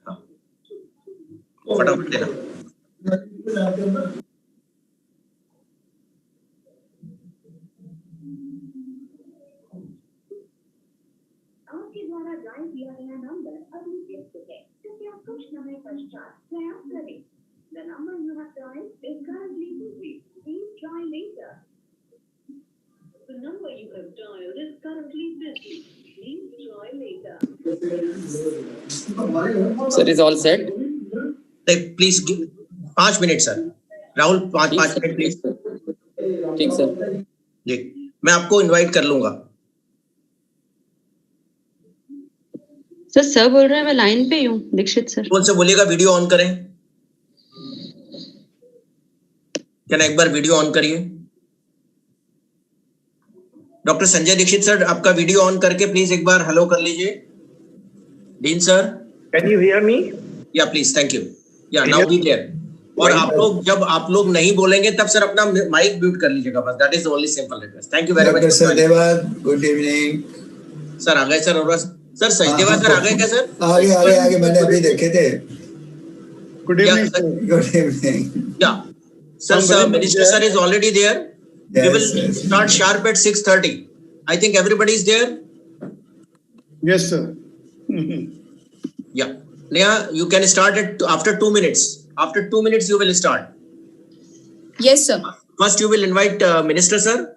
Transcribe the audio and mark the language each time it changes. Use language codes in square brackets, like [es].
[hi] हाँ फटाफट देना। आपके द्वारा डायल किया गया नंबर अभी व्यस्त है, कृपया कुछ समय पश्चात प्रयास करें। [en] The number you have dialed is currently busy. Please try later. The number you have dialed is currently busy. Please try later. Sir is all set. Please give 5 minutes sir. [hi] Rahul 5 minute please. ठीक sir जी, मैं आपको invite कर लूंगा। Sir बोल रहे हैं मैं line पे हूँ। दीक्षित सर कौन से बोलेगा वीडियो ऑन करें? क्या ना एक बार वीडियो ऑन करिए। डॉक्टर संजय दीक्षित सर, आपका वीडियो ऑन करके प्लीज एक बार हेलो कर लीजिए। Dean sir, [en] Can you hear me? Yeah please, thank you. Yeah now be clear. [hi] और आप लोग जब आप लोग नहीं बोलेंगे तब सर अपना माइक म्यूट कर लीजिएगा बस, [en] That is the only simple request. Thank you very much. Sachdeva, good evening [hi] sir. आ गए सर? और सर सचदेवा सर आ गए क्या सर? आगे मैंने अभी देखे थे। [en] Good evening. Good evening. Yeah sir, minister sir is already there. We will start sharp at 6:30. I think everybody is there. Yes, sir. Yeah. Neha, you can start after 2 minutes. After 2 minutes, you will start. Yes, sir. First, you will invite Minister sir.